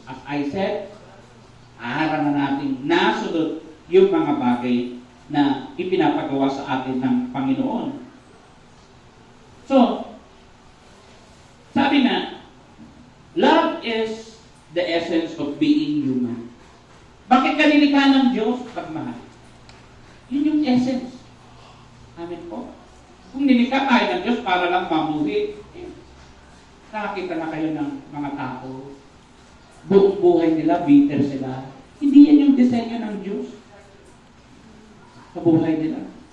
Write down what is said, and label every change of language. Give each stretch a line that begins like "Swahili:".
English: As I said,
Filipino: araw na natin nasunod yung mga bagay na ipinapagawa sa atin ng Panginoon.
English: So,
Filipino: sabi na,
English: love is the essence of being human.
Filipino: Bakit ka nilikha ng Diyos? Pagmahal. Yun yung essence. Amen po. Kung nilikha tayo ng Diyos para lang mamuhi, nakakita na kayo ng mga tao. Buong buhay nila, bitter sila. Hindi yan yung disenyo ng Diyos sa buhay nila.